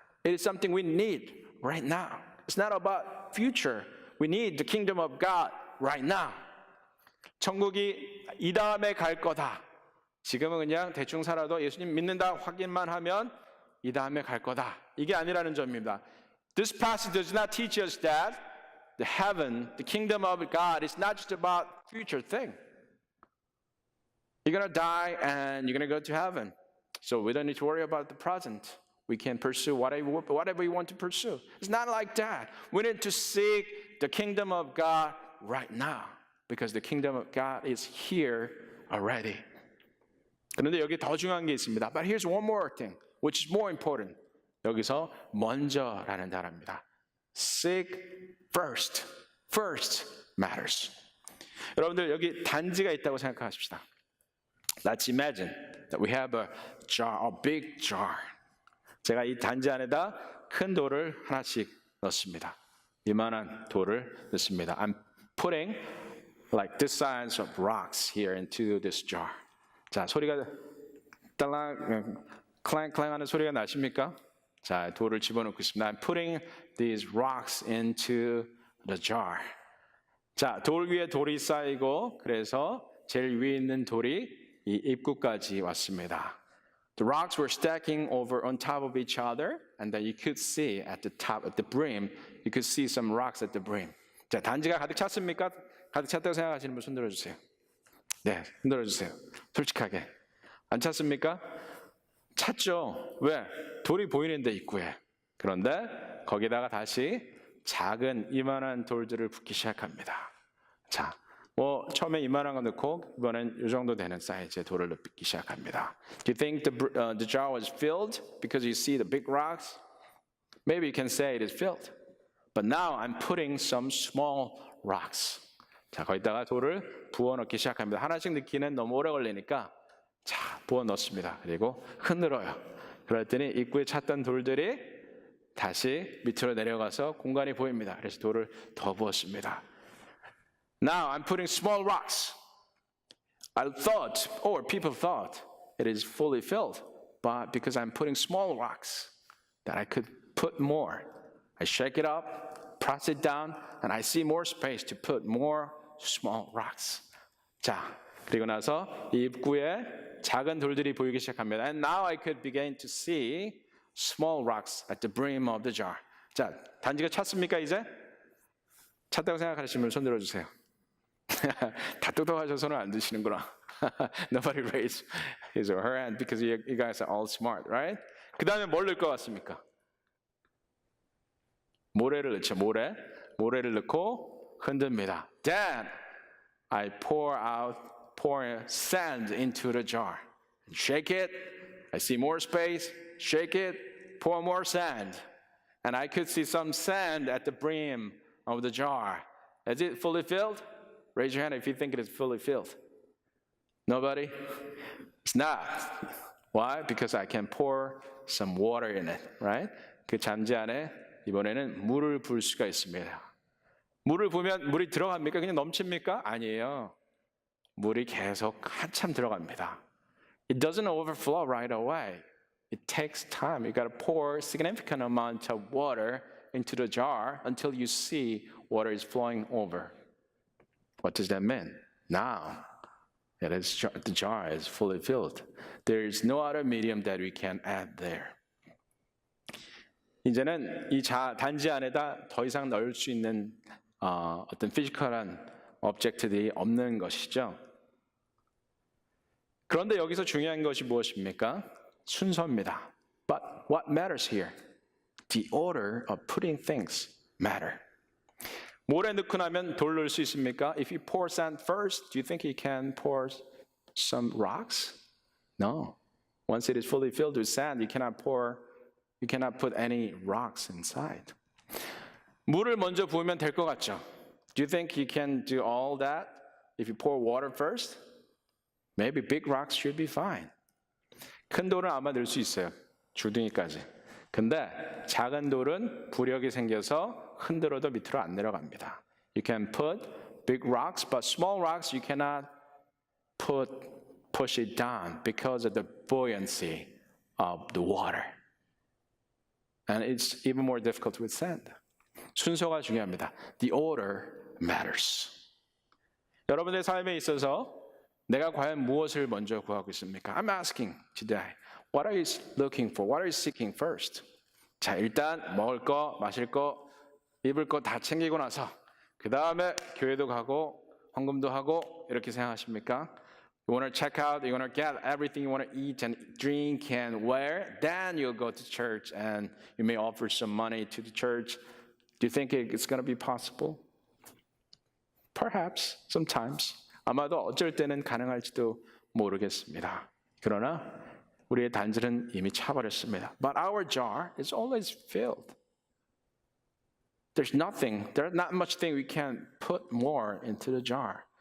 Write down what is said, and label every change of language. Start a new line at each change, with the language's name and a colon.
English: It is something we need right now. It's not about future. We need the kingdom of God right now.
Korean: 천국이 이 다음에 갈 거다. 지금은 그냥 대충 살아도 예수님 믿는다 확인만 하면 이 다음에 갈 거다. 이게 아니라는 점입니다.
English: This passage does not teach us that the heaven, the kingdom of God is not just about future thing. You're going to die and you're going to go to heaven. So we don't need to worry about the present. We can pursue whatever we want to pursue. It's not like that. We need to seek the kingdom of God right now because the kingdom of God is here already.
Korean: 그런데 여기 더 중요한 게 있습니다.
English: But here's one more thing, which is more important.
Korean: 여기서 먼저라는 단어입니다.
English: Seek first. First matters.
Korean: 여러분들 여기 단지가 있다고 생각하십시다.
English: Let's imagine that we have a jar, a big jar.
Korean: 제가 이 단지 안에다 큰 돌을 하나씩 넣습니다. 이만한 돌을 넣습니다.
English: I'm putting like this size of rocks here into this jar.
Korean: 자, 소리가 딸랑 클랭클랭 하는 소리가 나십니까? 자, 돌을 집어넣고 있습니다.
English: I'm putting these rocks into the jar.
Korean: 자, 돌 위에 돌이 쌓이고 그래서 제일 위에 있는 돌이 이 입구까지 왔습니다.
English: The rocks were stacking over on top of each other, and then you could see at the top, at the brim, you could see some rocks at the brim.
Korean: 자, 단지가 가득 찼습니까? 가득 찼다고 생각하시는 분 손 들어주세요. 네, 흔들어주세요. 솔직하게. 안 찼습니까? 찼죠. 왜? 돌이 보이는데 입구에. 그런데 거기다가 다시 작은 이만한 돌들을 붓기 시작합니다. 자, 처음에 이만한 거 넣고 이번엔 이 정도 되는 사이즈의 돌을 넣기 시작합니다.
English: Do you think the jar was filled because you see the big rocks? Maybe you can say it is filled. But now I'm putting some small rocks.
Korean: 자, 거기다가 돌을 부어 넣기 시작합니다. 하나씩 넣기는 너무 오래 걸리니까 자, 부어 넣습니다. 그리고 흔들어요. 그랬더니 입구에 찼던 돌들이 다시 밑으로 내려가서 공간이 보입니다. 그래서 돌을 더 부었습니다.
English: Now I'm putting small rocks. I thought, or people thought, it is fully filled. But because I'm putting small rocks, that I could put more. I shake it up, press it down, and I see more space to put more small rocks.
Korean: 자, 그리고 나서 이 입구에 작은 돌들이 보이기 시작합니다.
English: And now I could begin to see small rocks at the brim of the jar.
Korean: 자, 단지가 찼습니까 이제? 찼다고 생각하시는 분 손 들어주세요. 다 똑똑하셔서 손을 안 드시는구나.
English: Nobody raised his or her hand because you guys are all smart, right?
Korean: 그 다음에 뭘 넣을 것 같습니까? 모래를 넣죠. 모래를 넣고 흔듭니다.
English: Then I pour sand into the jar. Shake it. I see more space. Shake it. Pour more sand. And I could see some sand at the brim of the jar. Is it fully filled? Raise your hand if you think it is fully filled. Nobody? It's not. Why? Because I can pour some water in it, right?
Korean: 그 잔지 안에 이번에는 물을 부을 수가 있습니다. 물을 부으면 물이 들어갑니까? 그냥 넘칩니까? 아니에요. 물이 계속 한참 들어갑니다.
English: It doesn't overflow right away. It takes time. You got to pour a significant amount of water into the jar until you see water is flowing over. What does that mean? Now, the jar is fully filled. There is no other medium that we can add there.
Korean: 이제는 이 단지 안에다 더 이상 넣을 수 있는 어떤 피지컬한 오브젝트들이 없는 것이죠. 그런데 여기서 중요한 것이 무엇입니까? 순서입니다.
English: But what matters here? The order of putting things matter.
Korean: 모래 넣고 나면 돌 넣을 수 있습니까?
English: If you pour sand first, do you think you can pour some rocks? No. Once it is fully filled with sand, you cannot put any rocks inside.
Korean: 물을 먼저 부으면 될 것 같죠?
English: Do you think you can do all that if you pour water first? Maybe big rocks should be fine.
Korean: 큰 돌은 아마 넣을 수 있어요. 주둥이까지. 근데 작은 돌은 부력이 생겨서 흔들어도 밑으로 안 내려갑니다.
English: You can put big rocks, but small rocks you cannot push it down because of the buoyancy of the water. And it's even more difficult with sand.
Korean: 순서가 중요합니다.
English: The order matters.
Korean: 여러분의 삶에 있어서 내가 과연 무엇을 먼저 구하고 있습니까?
English: I'm asking today, what are you looking for? What are you seeking first?
Korean: 자, 일단 먹을 거, 마실 거, 입을 거 다 챙기고 나서 그 다음에 교회도 가고 헌금도 하고 이렇게 생각하십니까?
English: You want to check out, you want to get everything you want to eat and drink and wear, then you'll go to church and you may offer some money to the church. Do you think it's going to be possible? Perhaps, sometimes.
Korean: 아마도 어쩔 때는 가능할지도 모르겠습니다. 그러나 우리의 단절은 이미 차버렸습니다.
English: But our jar is always filled. There's not much thing we can put more into the jar.